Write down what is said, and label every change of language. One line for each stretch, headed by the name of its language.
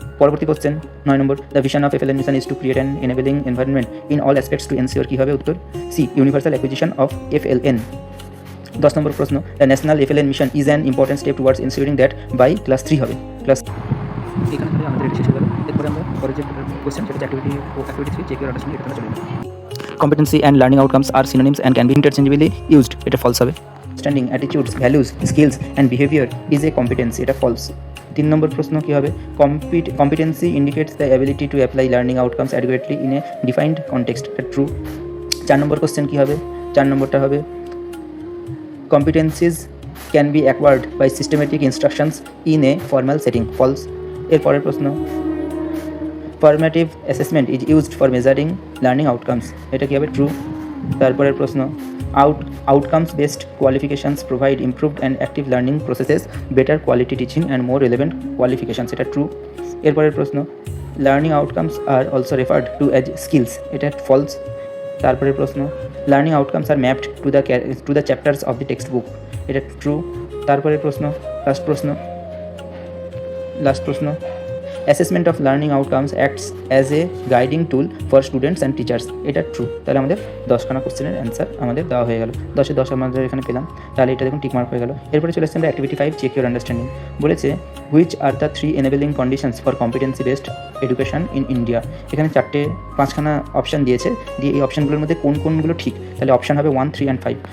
Bangla: পরবর্তী question 9 number,
English: the vision of FLN mission is to create an enabling environment in all aspects to ensure,
Bangla: কী হবে উত্তর,
English: C universal acquisition of FLN। 10 নম্বর প্রশ্ন, the national FLN mission is an important step towards ensuring that by class 3 হবে,
Bangla: class এখানে থেকে আমাদের এটা শেষ হয়ে গেল। এরপরে আমরা পরের যে কোশ্চেন সেটা অ্যাক্টিভিটি 3 চেক ইউর আন্ডারস্ট্যান্ডিং, এটা চলে যাবে।
English: Competency and learning outcomes are synonyms and can be interchangeably used,
Bangla: এটা false হবে।
English: Understanding, attitudes, values, skills and behavior is a competency,
Bangla: এটা false। 3 নম্বর প্রশ্ন কী হবে,
English: competency indicates the ability to apply learning outcomes adequately in a defined context,
Bangla: এটা true। 4 নম্বর question কী হবে, 4 নম্বরটা হবে
English: competencies can be acquired by systematic instructions in a formal setting, false।
Bangla: এরপরের প্রশ্ন,
English: formative assessment is used for measuring learning outcomes,
Bangla: এটা কী হবে,
English: true।
Bangla: তারপরের প্রশ্ন,
English: outcomes based qualifications provide improved and active learning processes, better quality teaching and more relevant qualifications,
Bangla: এটা true। এরপরের প্রশ্ন,
English: learning outcomes are also referred to as skills,
Bangla: এটা false। তারপরের প্রশ্ন,
English: learning outcomes are mapped to the chapters of the textbook,
Bangla: এটা true। তারপরের প্রশ্ন, last প্রশ্ন,
English: assessment of learning outcomes acts as a guiding tool for students and teachers,
Bangla: এটা true. তাহলে আমাদের 10খানা কোশ্চেনের অ্যান্সার আমাদের দেওয়া হয়ে গেল, 10-এ 10 আমাদের এখানে পেলাম, তাহলে এটা দেখুন টিকমার্ক হয়ে গেল। এরপরে চলে আসছে আমরা অ্যাক্টিভিটি 5 চেক ইউর আন্ডারস্ট্যান্ডিং, বলেছে
English: which are the 3 enabling conditions for competency based education in India,
Bangla: এখানে 5খানা অপশান দিয়েছে, দিয়ে এই অপশানগুলোর মধ্যে কোনগুলো ঠিক, তাহলে অপশান হবে 1, 3 and 5।